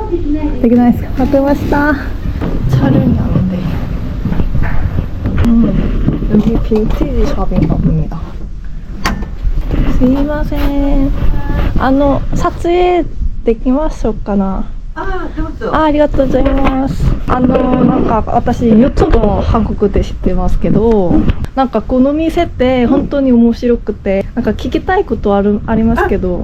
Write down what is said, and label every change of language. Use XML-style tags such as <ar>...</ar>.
<ja>できないですか? わかりました.</ja> <ko>촬영이 안 돼. 여기 빈티지 샵인가 봅니다.</ko> <ja>すいません. 撮影できましょうかな? どうぞ。ありがとうございます。なんか私 YouTube を韓国で知ってますけど、なんかこの店って本当に面白くて、なんか聞きたいことありますけど、</ja>